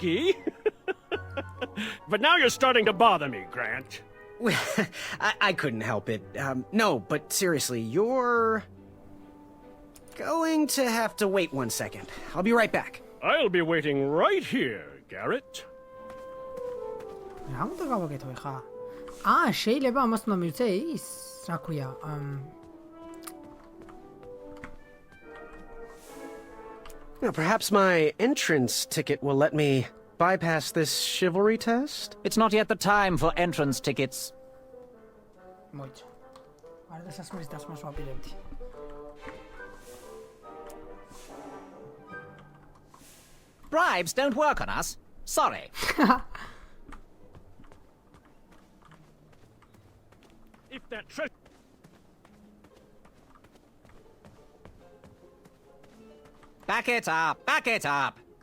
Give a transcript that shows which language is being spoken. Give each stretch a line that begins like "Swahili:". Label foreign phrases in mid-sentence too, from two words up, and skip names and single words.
English: Cheeky. But now you're starting to bother me, Grant. I couldn't help it. No, but seriously, you're going to have to wait 1 second. I'll be right back. I'll be waiting right here, Garrett.
Georgian: რა უნდა გავაკეთო ხა? შეიძლება ამას უნდა მივცე ის, რა ქვია,
English: Perhaps my entrance ticket will let me bypass this chivalry test? It's not yet the time for entrance tickets.
Georgian: მოიცა. არა და სასმელის დასმას ვაპირებდი.
English: Bribes don't work on us. Sorry. If that treasure... Back it up! Back it up!